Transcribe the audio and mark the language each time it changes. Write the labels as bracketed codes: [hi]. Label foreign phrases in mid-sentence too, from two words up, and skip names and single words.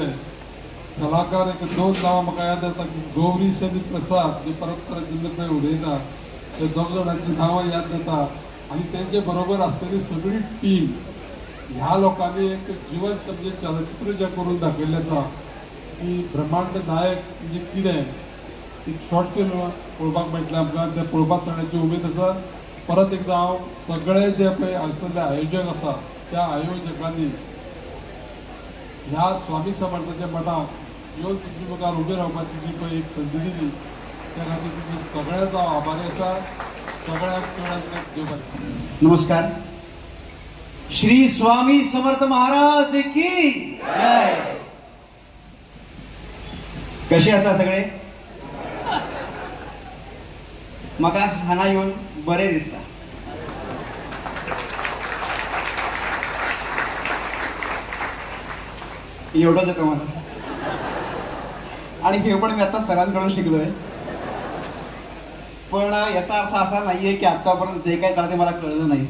[kok] कलाकार एक 2 नांवां म्हाका याद येता की गौरीश आनी प्रसाद जे परत परत जेन्ना पळय उलयता ते 2 जाणांची नांवां याद जाता आनी तेंचे बरोबर आसतली सगळी टीम ह्या लोकांनी एक जिवंत म्हणजे चलचित्र जें करून दाखयल्लें आसा की ब्रह्मांड नायक म्हणजे कितें एक [en] short film [kok] पळोवपाक मेळटलें आमकां ते पळोवपाक सगळ्यांची उमेद आसा परत एकदां हांव सगळे जे पळय हांगसरले आयोजक आसा त्या आयोजकांनी ह्या स्वामी समर्थाच्या मठाक येवन तुमचे मुखार उबे रावपाची जी पळय एक संदी दिली त्या खातीर तुमचे सगळ्यांचो हांव आभारी आसा सगळ्यांक चडांत देव बरें. नमस्कार. श्री स्वामी समर्थ महाराज की जय. कसे आसा सगळे? म्हाका हांगा येवन बरें दिसता. [mr] एवढंच येतं मला आणि हे पण मी आता सरांकडून शिकलोय. पण याचा अर्थ असा नाहीये की आतापर्यंत जे काही झालं ते मला कळलं नाही.